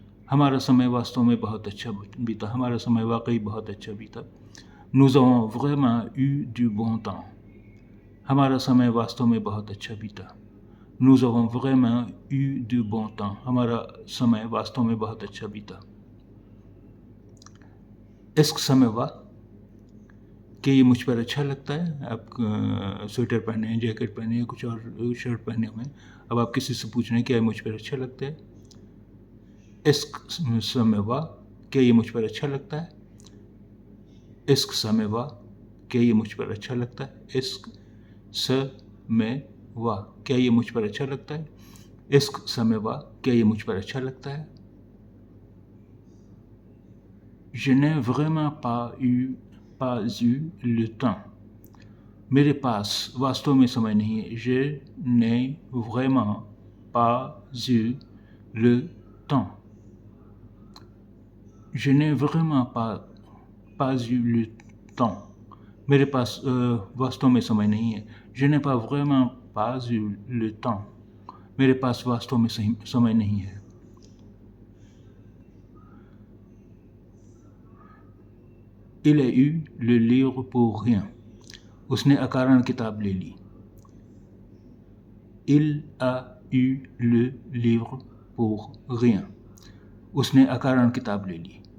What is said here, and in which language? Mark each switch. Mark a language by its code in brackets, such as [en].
[hi] हमारा समय वास्तव में बहुत अच्छा बीता. हमारा समय वाकई बहुत अच्छा बीता. [fr] Nous avons vraiment eu du bon temps. [hi] हमारा समय वास्तव में बहुत अच्छा बीता. [fr] Nous avons vraiment eu du bon temps. [hi] हमारा समय वास्तव में बहुत अच्छा बीता. [fr] Est-ce que ça me va? [hi] कि ये मुझ पर अच्छा लगता है. आप स्वेटर पहने हैं, जैकेट पहने हैं, कुछ और शर्ट पहने हुए हैं. अब आप किसी से पूछ रहे हैं क्या ये मुझ पर अच्छा लगता है. [fr] Est-ce que ça me va? [hi] क्या ये मुझ पर अच्छा लगता है. [fr] Est-ce que ça me va? [hi] क्या ये मुझ पर अच्छा लगता है. [fr] Est-ce que ça me va? [hi] क्या ये मुझ पर अच्छा लगता है. [fr] Est-ce que ça me va? [hi] क्या ये मुझ पर अच्छा लगता है. [fr] Je n'ai vraiment pas eu le temps. [hi] मेरे पास वास्तव में समय नहीं है. [fr] Je n'ai vraiment pas eu le temps. Je n'ai vraiment pas eu le temps. [hi] मेरे पास वास्तव में समय नहीं है. [fr] Je n'ai pas vraiment pas eu le temps. [hi] मेरे पास वास्तव में समय नहीं है. [fr] Il a eu le livre pour rien. [hi] उसने अकारण किताब ले ली. [fr] Il a eu le livre pour rien. [hi] उसने अकारण किताब ले ली.